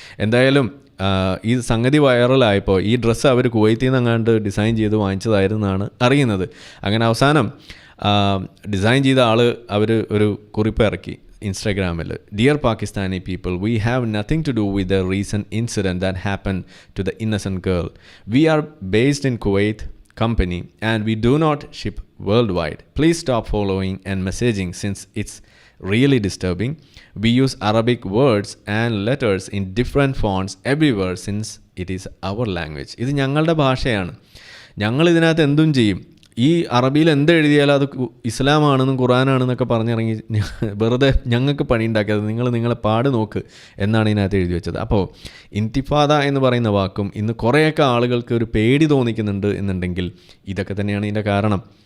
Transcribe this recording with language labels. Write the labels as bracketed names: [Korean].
[Malayalam] എന്തായാലും ഈ സംഗതി വൈറലായപ്പോൾ ഈ ഡ്രസ്സ് അവർ കുവൈത്തിൽ നിന്ന് അങ്ങാണ്ട് ഡിസൈൻ ചെയ്ത് വാങ്ങിച്ചതായിരുന്നാണ് അറിയുന്നത്. അങ്ങനെ അവസാനം ഡിസൈൻ ചെയ്ത ആൾ ഒരു കുറിപ്പ് ഇറക്കി ഇൻസ്റ്റാഗ്രാമിൽ. [English] Dear Pakistani people, we have nothing to do with the recent incident that happen to the innocent girl. We are based in Kuwait company and we do not ship worldwide. Please stop following and messaging since it's really disturbing. We use Arabic words and letters in different fonts everywhere since it is our language. [Malayalam] ഇത് ഞങ്ങളുടെ ഭാഷയാണ്, ഞങ്ങൾ ഇതിനകത്ത് എന്തും ചെയ്യും. ഈ അറബിയിൽ എന്തെഴുതിയാലും അത് ഇസ്ലാമാണെന്നും ഖുറാനാണെന്നൊക്കെ പറഞ്ഞിറങ്ങി വെറുതെ ഞങ്ങൾക്ക് പണി ഉണ്ടാക്കിയത്, നിങ്ങളെ പാട് നോക്ക് എന്നാണ് ഇതിനകത്ത് എഴുതി വെച്ചത്. അപ്പോൾ ഇന്തിഫാദ എന്ന് പറയുന്ന വാക്കും ഇന്ന് കുറേയൊക്കെ ആളുകൾക്ക് ഒരു പേടി തോന്നിക്കുന്നുണ്ട് എന്നുണ്ടെങ്കിൽ ഇതൊക്കെ തന്നെയാണ് ഇതിൻ്റെ കാരണം.